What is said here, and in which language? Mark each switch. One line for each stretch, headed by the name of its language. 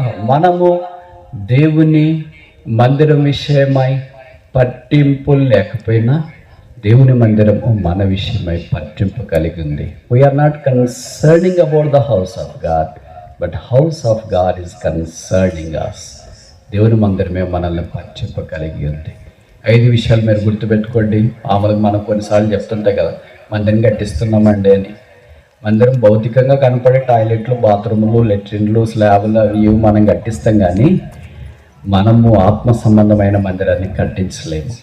Telugu: మనము దేవుని మందిరం విషయమై పట్టింపు లేకపోయినా దేవుని మందిరము మన విషయమై పట్టింపు కలిగి ఉంది.
English: We are not concerning about the house of God, but house of God is concerning us.
Telugu: దేవుని మందిరమే మనల్ని పట్టింపు కలిగి ఉంది. 5 విషయాలు మీరు గుర్తుపెట్టుకోండి. మామూలుగా మనం కొన్నిసార్లు చెప్తుంటాయి కదా, మందిరం కట్టిస్తున్నామండి అని. మందిరం భౌతికంగా కనపడే టాయిలెట్లు, బాత్రూములు, లెట్రిన్లు, స్లాబులు అవి ఇవి మనం కట్టిస్తాం, కానీ మనము ఆత్మ సంబంధమైన మందిరాన్ని కట్టించలేము.